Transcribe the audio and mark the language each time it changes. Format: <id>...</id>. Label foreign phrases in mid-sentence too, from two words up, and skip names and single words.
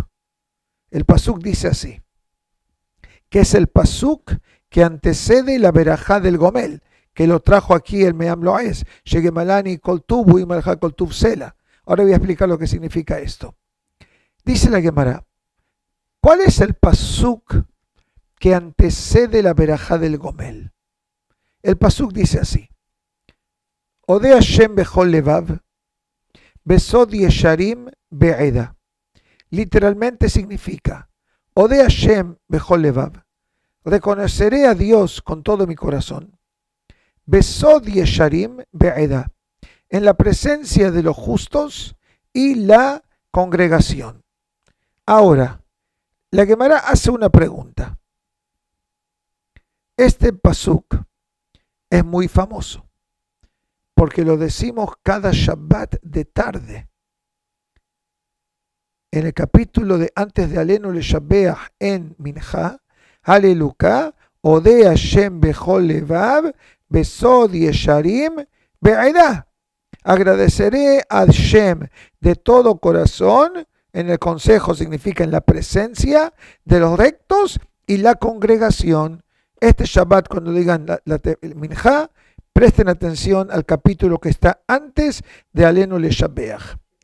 <es>El pasuk dice así, que es el pasuk que antecede la verajá del Gomel, que lo trajo aquí el Meam Loes,</es> <he>שגמלני כל טוב ימלא כל טוב סלה.</he> <es>Ahora voy a explicar lo que significa esto. Dice la Gemara, ¿cuál es el pasuk que antecede la verajá del Gomel? El pasuk dice así,</es> <he>אודה השם בכל לבב בסוד ישרים ועדה.</he> <es>Literalmente significa,</es> <he>אודה השם בכל לבב,</he> <es>reconoceré a Dios con todo mi corazón,</es> <he>בסוד ישרים ועדה,</he> <es>en la presencia de los justos y la congregación. Ahora, la Gemara hace una pregunta. Este pasuk es muy famoso, porque lo decimos cada Shabbat de tarde. En el capítulo de antes de</es> <he>Alenu le Shabbeach en Mincha, הללויה אודה השם בכל לבב בסוד ישרים ועדה.</he> <es>Agradeceré a Hashem de todo corazón, en el consejo significa en la presencia de los rectos y la congregación. Este Shabbat, cuando digan la Minjá, presten atención al capítulo que está antes de Alenu le Shabbeach.</es>